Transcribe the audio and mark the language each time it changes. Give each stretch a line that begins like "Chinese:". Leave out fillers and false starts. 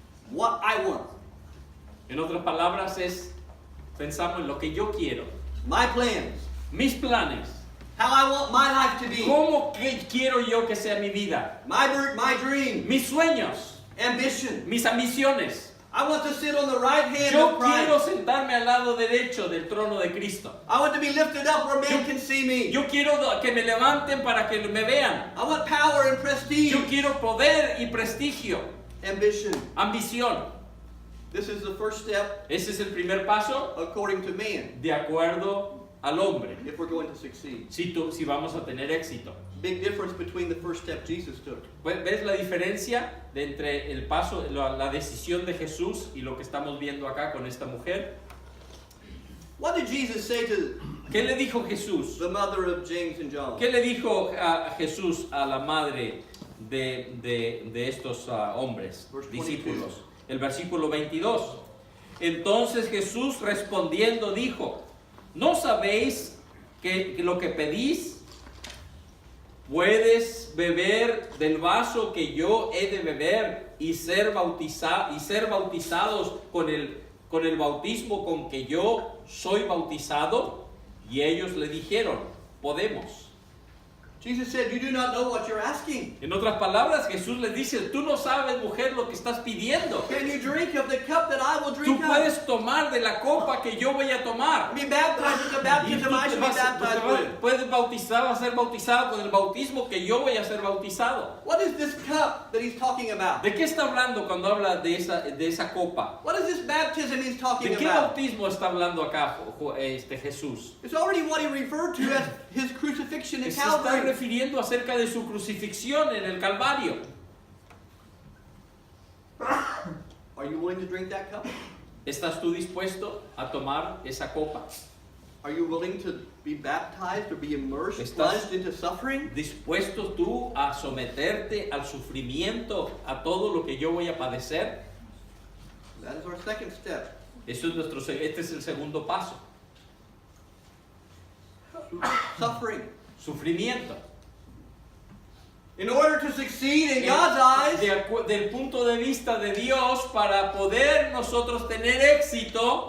English: What I want.
Spanish: En otras palabras pensamos en lo que yo quiero.
English: My plans.
Spanish: Mis planes.
English: How I want my life to be.
Spanish: ¿Cómo quiero yo que sea mi vida?
English: My dream.
Spanish: Mis sueños.
English: Ambition.
Spanish: Mis ambiciones.
English: I want to sit on the right hand
Spanish: Yo
English: of
Spanish: quiero
English: Christ.
Spanish: sentarme al lado derecho del trono de Cristo.
English: I want to be lifted up where man can see me.
Spanish: Yo quiero que me levanten para que me vean.
English: I want power and prestige.
Spanish: Yo quiero poder y prestigio.
English: Ambition.
Spanish: Ambición.
English: This is the first step
Spanish: Ese es el primer paso
English: according to man
Spanish: de acuerdo al hombre.
English: if we're going to succeed.
Spanish: Si vamos a tener éxito.
English: Big difference between the first step Jesus took.
Spanish: ¿Ves la diferencia entre el paso, la decisión de Jesús y lo que estamos viendo acá con esta mujer?
English: What did Jesus say to
Spanish: ¿Qué le dijo Jesús?
English: the mother of James and John?
Spanish: ¿Qué le dijo a Jesús a la madre de estos hombres,
English: Verse 22.
Spanish: discípulos? El versículo 22. Entonces Jesús respondiendo dijo, ¿no sabéis que lo que pedís, puedes beber del vaso que yo he de beber y ser bautizados con el bautismo con que yo soy bautizado. Y ellos le dijeron, podemos.
English: Jesus said, you do not know what you're asking.
Spanish: En otras palabras, Jesús les dice, tú no sabes, mujer, lo que estás pidiendo.
English: Can you drink of the cup that I will
Spanish: Tú
English: drink of?
Spanish: puedes tomar de la copa que yo voy a tomar.
English: Be baptized with the
Spanish: Y
English: baptism
Spanish: tú
English: I shall be baptized with.
Spanish: puedes bautizar, vas a ser bautizado con el bautismo que yo voy a ser bautizado.
English: What is this cup that he's talking about?
Spanish: ¿De qué está hablando cuando habla de esa copa?
English: What is this baptism he's talking
Spanish: ¿De qué
English: about?
Spanish: bautismo está hablando acá Jesús?
English: It's already what he referred to as his crucifixion in
Spanish: Se está
English: Calvary.
Spanish: refiriendo acerca de su crucifixión en el Calvario.
English: Are you willing to drink that cup?
Spanish: ¿Estás tú dispuesto a tomar esa copa?
English: Are you willing to be baptized or be immersed,
Spanish: ¿Estás
English: plunged into suffering?
Spanish: dispuesto tú a someterte al sufrimiento, a todo lo que yo voy a padecer?
English: That is our second step.
Spanish: Este es el segundo paso.
English: Suffering.
Spanish: Sufrimiento.
English: In order to succeed in God's eyes,
Spanish: Del punto de vista de Dios, para poder nosotros tener éxito,